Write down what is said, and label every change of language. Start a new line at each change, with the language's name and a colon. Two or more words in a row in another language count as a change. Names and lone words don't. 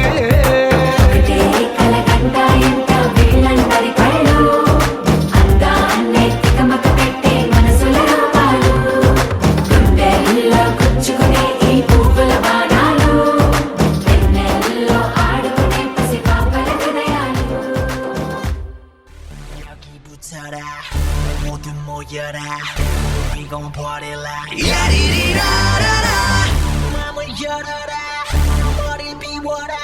Telugu: ఒకటే కలగంట ఎంత వీళ్ళందరి కళ్ళు అందాన్నే తికమక పెట్టే మనసుల రూపాలు గుండెల్లో గుచ్చుకునే ఈ పువ్వుల బాణాలు వెన్నెల్లో ఆడుకునే పసిపాపల హృదయాలు
Korean: 여기부터라 모두 모여라
English: We gon' party like
Korean: 야리리라라라 맘을 열어라 머리 비워